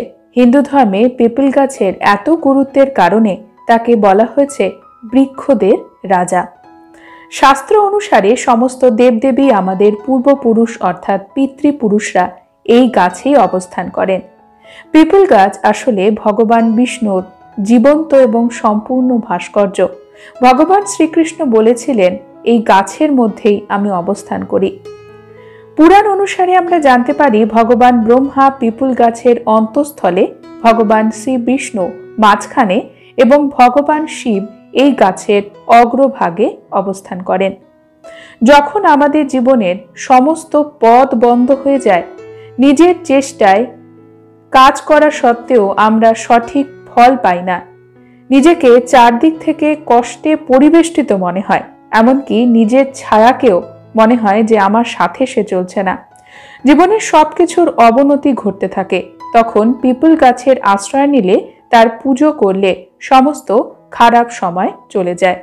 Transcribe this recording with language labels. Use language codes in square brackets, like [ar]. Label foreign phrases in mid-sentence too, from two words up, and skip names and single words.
[bn] হিন্দু ধর্মে পিপল গাছের এত গুরুত্বের কারণে তাকে বলা হয়েছে বৃক্ষদের রাজা। শাস্ত্র অনুসারে সমস্ত দেবদেবী আমাদের পূর্বপুরুষ অর্থাৎ পিতৃপুরুষরা এই গাছেই অবস্থান করেন। পিপল গাছ আসলে ভগবান বিষ্ণুর জীবন্ত এবং সম্পূর্ণ ভাস্কর্য। ভগবান শ্রীকৃষ্ণ বলেছিলেন এই গাছের মধ্যেই আমি অবস্থান করি। পুরাণ অনুসারে আমরা জানতে পারি ভগবান ব্রহ্মা পিপল গাছের অন্তস্থলে, ভগবান শ্রী বিষ্ণু মাঝখানে এবং ভগবান শিব এই গাছের অগ্রভাগে অবস্থান করেন। যখন আমাদের জীবনের সমস্ত পথ বন্ধ হয়ে যায়, নিজের চেষ্টায় কাজ করা সত্ত্বেও আমরা সঠিক ফল পাই না, নিজেকে চারদিক থেকে কষ্টে পরিবেষ্টিত মনে হয়, এমনকি নিজের ছায়াকেও মনে হয় যে আমার সাথে সে চলছে না, জীবনের সবকিছুর অবনতি ঘটতে থাকে, তখন পিপল গাছের আশ্রয় নিলে, তার পুজো করলে সমস্ত খারাপ সময় চলে যায়।